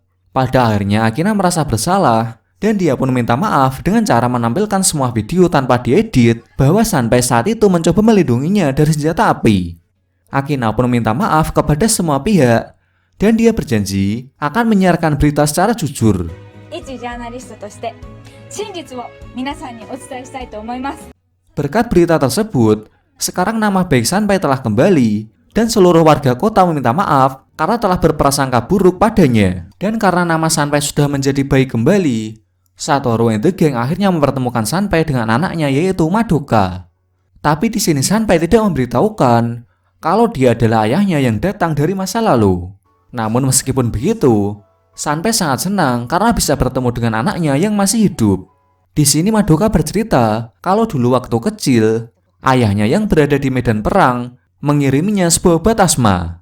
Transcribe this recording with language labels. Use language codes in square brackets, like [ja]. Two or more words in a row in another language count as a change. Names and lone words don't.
[id] Pada akhirnya Akina merasa bersalah dan dia pun minta maaf dengan cara menampilkan semua video tanpa diedit bahwa Sanpai saat itu mencoba melindunginya dari senjata api. Akina pun minta maaf kepada semua pihak dan dia berjanji akan menyiarkan berita secara jujur. [ja] 一ジャーナリストとして真実を皆さんにお伝えしたいと思います。 [id] Berkat berita tersebut, sekarang nama baik Sanpai telah kembali dan seluruh warga kota meminta maaf karena telah berprasangka buruk padanya. Dan karena nama Sanpai sudah menjadi baik kembali, Satoru and the Gang akhirnya mempertemukan Sanpai dengan anaknya yaitu Madoka. Tapi di sini Sanpai tidak memberitahukan kalau dia adalah ayahnya yang datang dari masa lalu. Namun meskipun begitu, Sanpai sangat senang karena bisa bertemu dengan anaknya yang masih hidup. Di sini Madoka bercerita kalau dulu waktu kecil, ayahnya yang berada di medan perang mengiriminya sebuah obat asma.